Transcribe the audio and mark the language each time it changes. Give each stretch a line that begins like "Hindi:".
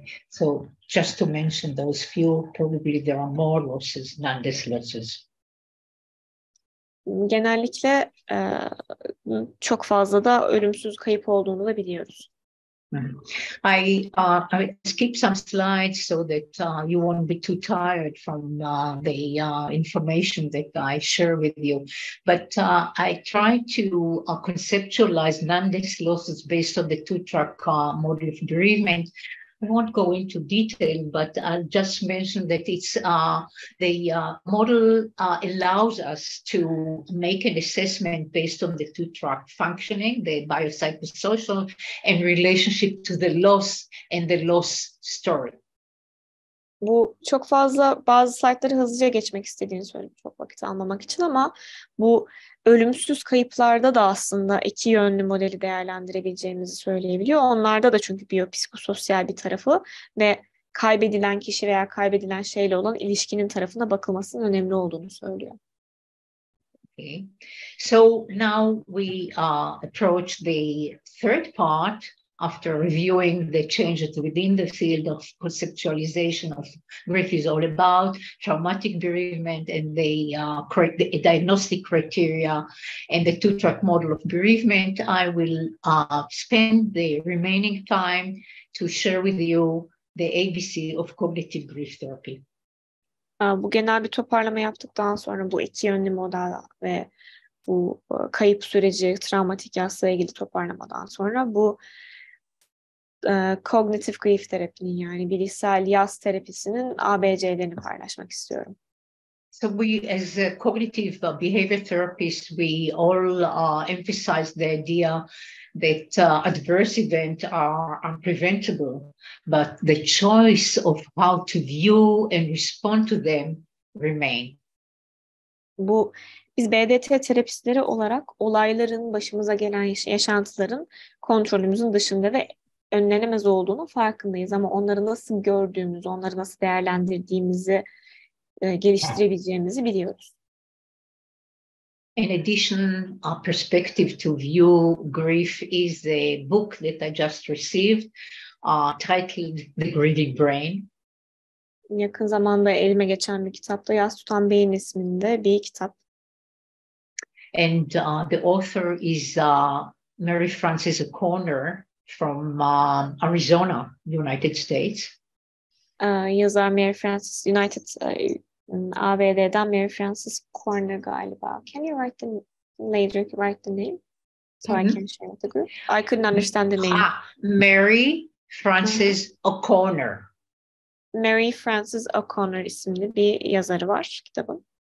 English: So just to mention those few, probably there are more losses, non-death losses.
Turkish: Genellikle çok fazla da ölümsüz kayıp olduğunu da biliyoruz.
English: I skip some slides so that you won't be too tired from the information that I share with you. But I try to conceptualize non-death losses based on the two-track model of bereavement. I won't go into detail, but I'll just mention that it's the model allows us to make an assessment based on the two-track functioning, the biopsychosocial and relationship to the loss and the loss story.
Turkish: Bu çok fazla, bazı slaytları hızlıca geçmek istediğini söyleyeyim çok vakit almamak için, ama bu ölümsüz kayıplarda da aslında iki yönlü modeli değerlendirebileceğimizi söyleyebiliyor. Onlarda da çünkü biyopsikososyal bir tarafı ve kaybedilen kişi veya kaybedilen şeyle olan ilişkinin tarafına bakılmasının önemli olduğunu söylüyor.
English: Okay. So now we approach the third part after reviewing the changes within the field of conceptualization of grief is all about, traumatic bereavement and the diagnostic criteria and the two-track model of bereavement. I will spend the remaining time to share with you the ABC of cognitive grief therapy.
Turkish: Bu genel bir toparlama yaptıktan sonra bu iki yönlü model ve bu kayıp süreci, travmatik yasla ilgili toparlamadan sonra bu cognitive grief terapinin, yani bilişsel yas terapisinin ABC'lerini paylaşmak istiyorum.
English: So we, as cognitive behavior therapists, we all emphasize the idea that adverse events are unpreventable, but the choice of how to view and respond to them remain.
Turkish: Bu biz BDT terapistleri olarak olayların, başımıza gelen yaşantıların kontrolümüzün dışında ve önlenemez olduğunu farkındayız. Ama onları nasıl gördüğümüzü, onları nasıl değerlendirdiğimizi, geliştirebileceğimizi biliyoruz.
English: In addition, a perspective to view grief is a book that I just received, titled The Greedy Brain.
Turkish: Yakın zamanda elime geçen bir kitapta Yas Tutan Beyin isminde bir kitap.
English: And the author is Mary Frances O'Connor from Arizona, United States.
Turkish: Yazar Mary Frances, ABD'den Mary Frances O'Connor galiba.
English: Can you write the name? So I can share with the group. I couldn't understand the name. Mary Frances O'Connor.
Turkish: Mary Frances O'Connor isimli bir yazarı var kitabın.